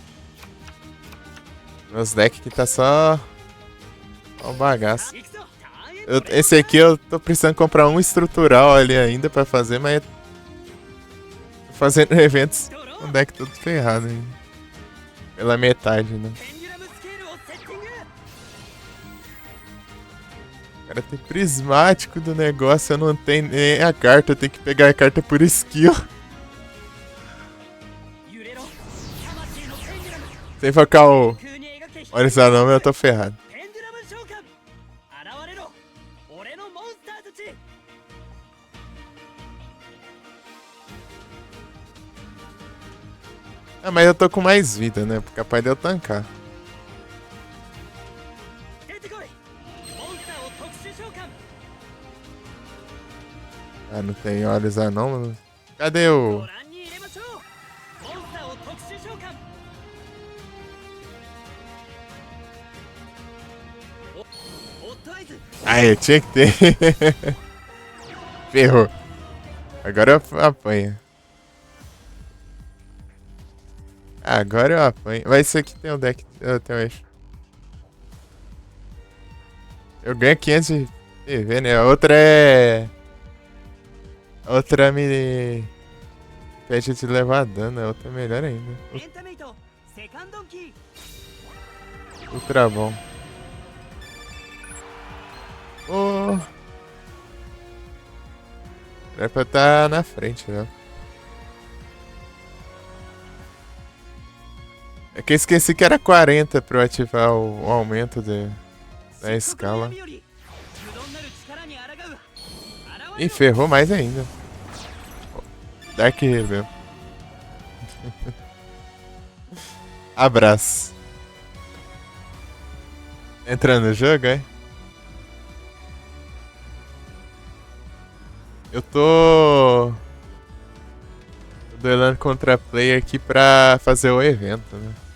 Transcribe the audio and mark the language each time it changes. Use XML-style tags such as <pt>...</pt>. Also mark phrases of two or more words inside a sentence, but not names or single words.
<pt>Meus decks que tá só o bagaço. Esse aqui eu tô precisando comprar um estrutural ali ainda pra fazer, mas... Tô fazendo eventos com o deck todo ferrado ainda. Pela metade, né?</pt> <ja>ペンデュラムスケールをセッティング</ja> <pt>Cara, tem prismático do negócio, eu não tenho nem a carta, eu tenho que pegar a carta por skill.</pt> <ja>揺れろ魂のペンデュラム</ja> <pt>Sem focar o</pt> <ja>空に描け</ja> <pt>horizontal, eu tô ferrado.</pt> <ja>ペンデュラム召喚現れろ俺のモンスターたち</ja> <pt>Ah, mas eu tô com mais vida, né? Capaz de eu tancar.</pt> <ja>出てこいモンスターを特殊召喚</ja> <pt>Ah, não tem olhos anômalos. Cadê</pt> <ja>ご</ja> <pt>o...</pt> <ja>覧に入れましょうモンスターを特殊召喚おオットアイズ</ja> <pt>Ah, eu tinha que ter. Ferrou. Agora eu apanho. Ah, agora eu apanho. Mas isso aqui tem um deck. Eu tenho eixo. Eu ganho 500 de PV, né? A outra é... A outra me... Pede de levar dano. A outra é melhor ainda.</pt> <ja>エンタメイトセカンドンキー</ja> <pt>Ultra bom. Oh. Era pra estar na frente, né? É que eu esqueci que era 40 pra eu ativar o aumento da escala.</pt> <ja>漆黒の闇より無論なる力に抗う現</ja> <pt>E</pt> <ja>れろ</ja> <pt>ferrou mais ainda. Dark Rebel. Abraço. Entrando no jogo, é? Eu tô duelando contra player aqui pra fazer o evento, né?</pt>